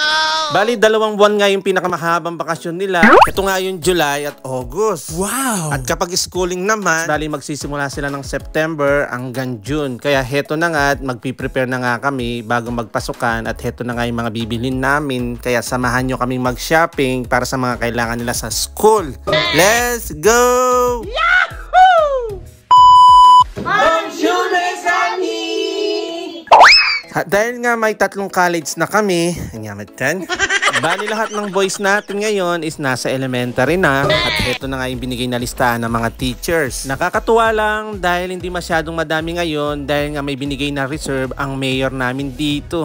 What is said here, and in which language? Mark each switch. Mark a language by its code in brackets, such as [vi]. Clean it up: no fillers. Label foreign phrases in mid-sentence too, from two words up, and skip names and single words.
[tl] Bali, 2 buwan nga yung pinakamahabang bakasyon nila. Ito nga yung July at August. Wow! At kapag schooling naman, bali magsisimula sila ng September hanggang June. Kaya heto na nga at magpiprepare na nga kami bago magpasukan at heto na nga yung mga bibilhin namin. Kaya samahan nyo kaming mag-shopping para sa mga kailangan nila sa school. [en] Let's go! Yahoo! [fr] Bonjour, mes amis! [tl] Dahil nga may 3 college na kami, bali lahat ng boys natin ngayon is nasa elementary na at ito na nga yung binigay na listahan ng mga teachers. Nakakatuwa lang dahil hindi masyadong madami ngayon dahil nga may binigay na reserve ang mayor namin dito.